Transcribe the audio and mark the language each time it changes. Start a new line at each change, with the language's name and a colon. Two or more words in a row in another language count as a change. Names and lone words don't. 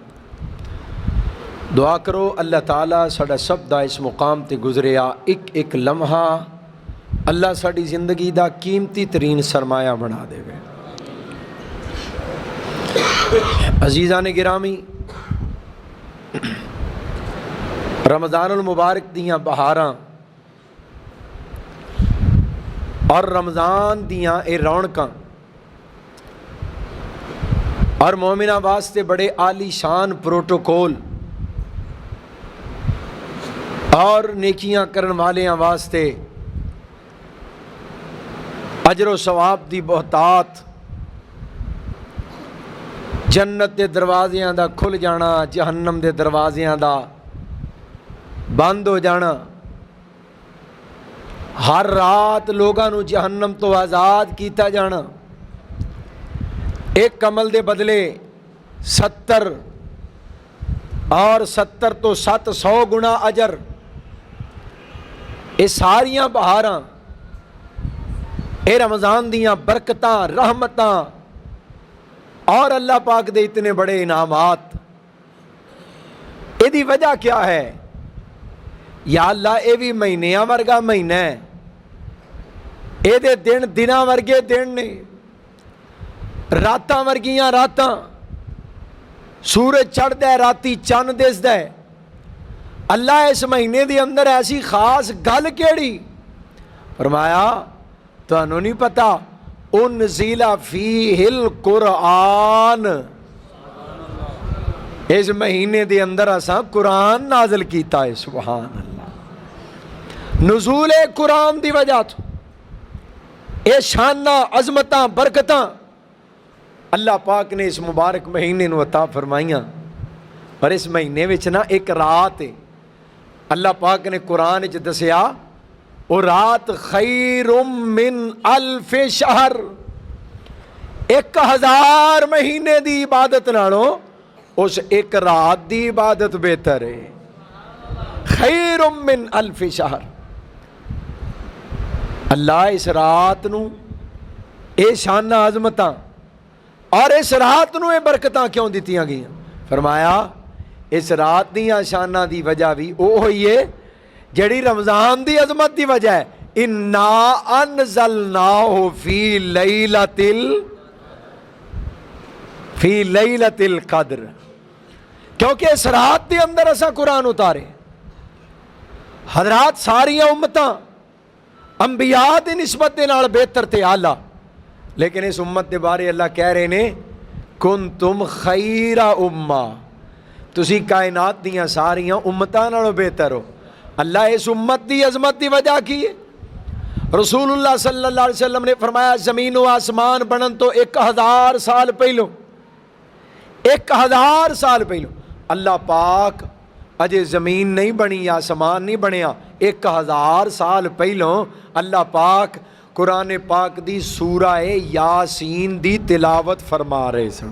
Punjabi: دعا کرو اللہ تعالیٰ ساڈا سب دا اس مقام تے گزریا ایک ایک لمحہ اللہ ساڈی زندگی دا قیمتی ترین سرمایہ بنا دے گے۔ عزیزان گرامی، رمضان المبارک دیاں بہاراں اور رمضان دیاں اے رونقاں اور مومنہ واسطے بڑے عالی شان پروٹوکول اور نیکیاں کرن والیاں واسطے اجر و ثواب دی بہتات، جنت دے دروازیاں دا کھل جانا، جہنم دے دروازیاں دا بند ہو جانا، ہر رات لوگاں نو جہنم تو آزاد کیتا جانا، ایک عمل دے بدلے 70 اور 70 تو 700 گنا اجر، یہ ساریاں بہاراں، اے رمضان دیاں برکتاں، رحمتاں اور اللہ پاک دے اتنے بڑے انعامات، یہ دی وجہ کیا ہے؟ یا اللہ اے بھی مہینیاں ورگا مہینہ ہے، اے دے دن دناں ورگے دن نے، راتاں ورگیاں راتاں، سورج چڑھدا ہے راتی چند دسدا ہے۔ اللہ اس مہینے دے اندر ایسی خاص گل کیڑی؟ فرمایا تانوں نہیں پتا
Arabic: انزل فیہ القرآن،
Punjabi: اس مہینے دے اندر اساں قرآن نازل کیتا ہے۔
Arabic: سبحان اللہ،
Punjabi: نزول قرآن دی وجہ تو اے شاناں عظمتاں برکتاں اللہ پاک نے اس مبارک مہینے نو عطا فرمائیاں۔ اور اس مہینے وچ نا ایک رات ہے، اللہ پاک نے قرآن وچ دسیا وہ رات
Arabic: خیر من الف شہر،
Punjabi: 1000 مہینے دی عبادت نالوں اس ایک رات دی عبادت بہتر ہے۔
Arabic: خیر من الف شہر۔
Punjabi: اللہ اس رات نو اے شان عظمتاں اور اس رات نو اے برکتاں کیوں دتیاں گئیاں؟ فرمایا اس رات دیاں شاناں دی وجہ بھی او ہوئی ہے جڑی رمضان دی عظمت دی وجہ ہے۔
Arabic: انا انزلناہ فی لیلۃ القدر،
Punjabi: کیونکہ اس رات دے اندر اساں قرآن اتارے۔ حضرات ساریاں امتاں انبیاء دی نسبت دے نال بہتر تے اعلیٰ، لیکن اس امت دے بارے اللہ کہہ رہے نے
Arabic: کنتم خیر امہ،
Punjabi: تسی کائنات دیاں ساریاں امتاں نالوں بہتر ہو۔ اللہ اس امت دی عظمت دی وجہ کی ہے؟ رسول اللہ
Arabic: صلی اللہ علیہ وسلم
Punjabi: نے فرمایا زمین و آسمان بنن تو 1000 سال پہلوں 1000 سال پہلو اللہ پاک اجے زمین نہیں بنی آسمان نہیں بنیا 1000 سال پہلوں اللہ پاک قرآن پاک دی سورہ یاسین دی تلاوت فرما رہے سن.